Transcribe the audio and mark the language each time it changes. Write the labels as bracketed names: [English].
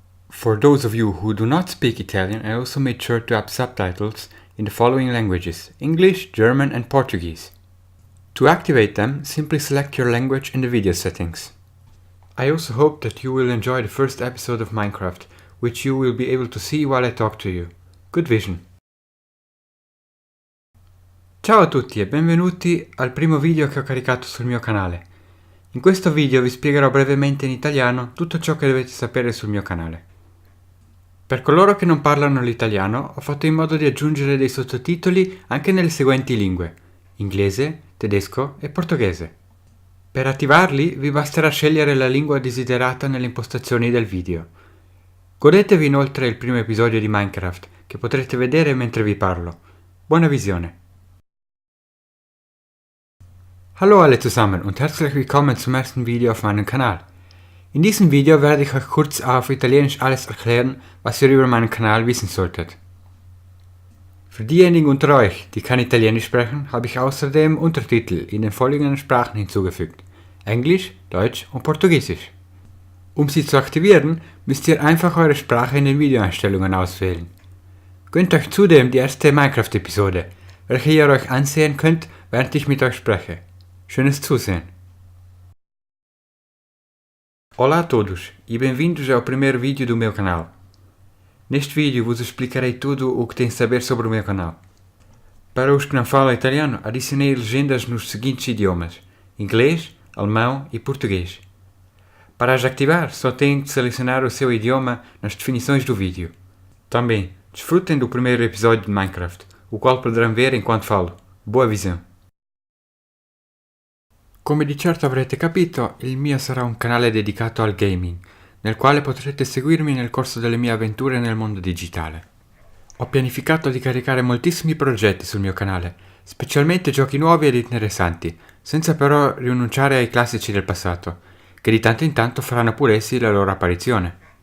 [English] For those of you who do not speak Italian, I also made sure to have subtitles in the following languages: English, German and Portuguese. To activate them, simply select your language in the video settings. I also hope that you will enjoy the first episode of Minecraft, which you will be able to see while I talk to you. Good vision! [Italian] Ciao a tutti e benvenuti al primo video che ho caricato sul mio canale. In questo video vi spiegherò brevemente in italiano tutto ciò che dovete sapere sul mio canale. Per coloro che non parlano l'italiano, ho fatto in modo di aggiungere dei sottotitoli anche nelle seguenti lingue: inglese, tedesco e portoghese. Per attivarli vi basterà scegliere la lingua desiderata nelle impostazioni del video. Godetevi inoltre il primo episodio di Minecraft, che potrete vedere mentre vi parlo. Buona visione! [German] Hallo alle zusammen und herzlich willkommen zum ersten Video auf meinem Kanal. In diesem Video werde ich euch kurz auf Italienisch alles erklären, was ihr über meinen Kanal wissen solltet. Für diejenigen unter euch, die kein Italienisch sprechen, habe ich außerdem Untertitel in den folgenden Sprachen hinzugefügt: Englisch, Deutsch und Portugiesisch. Um sie zu aktivieren, müsst ihr einfach eure Sprache in den Videoeinstellungen auswählen. Gönnt euch zudem die erste Minecraft-Episode, welche ihr euch ansehen könnt, während ich mit euch spreche. Schönes Zusehen! [Portuguese] Olá a todos e bem-vindos ao primeiro vídeo do meu canal. Neste vídeo vos explicarei tudo o que tem de saber sobre o meu canal. Para os que não falam italiano, adicionei legendas nos seguintes idiomas: inglês, alemão e português. Para as ativar, só têm de selecionar o seu idioma nas definições do vídeo. Também, desfrutem do primeiro episódio de Minecraft, o qual poderão ver enquanto falo. Boa visão! [Italian] Come di certo avrete capito, il mio sarà un canale dedicato al gaming, nel quale potrete seguirmi nel corso delle mie avventure nel mondo digitale. Ho pianificato di caricare moltissimi progetti sul mio canale, specialmente giochi nuovi ed interessanti, senza però rinunciare ai classici del passato, che di tanto in tanto faranno pure essi la loro apparizione.